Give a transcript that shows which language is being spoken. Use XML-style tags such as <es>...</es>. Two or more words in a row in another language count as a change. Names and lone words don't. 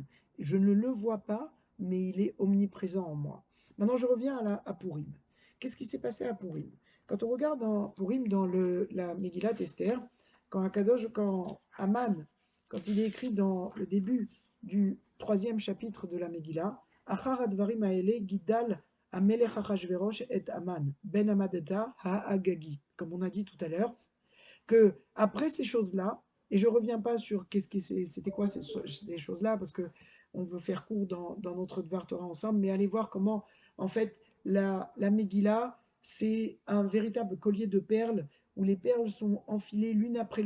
<fr>Je ne le vois pas, mais il est omniprésent en moi. Maintenant, je reviens à Purim. Qu'est-ce qui s'est passé à Purim? Quand on regarde dans Purim, dans la Megillat Esther, quand Aman, quand il est écrit dans le début du troisième chapitre de la Megillah,</fr> <he>אחר הדברים האלה גדל המלך אחשורוש את המן בן המדתא האגגי,</he> <fr>comme on a dit tout à l'heure, que après ces choses-là, et je ne reviens pas sur c'était quoi ces choses-là, parce que on veut faire court dans notre</fr> <he>דבר תורה</he> <fr>ensemble, mais allez voir comment, en fait, la Megillah, c'est un véritable collier de perles, où les perles sont enfilées l'une après</fr>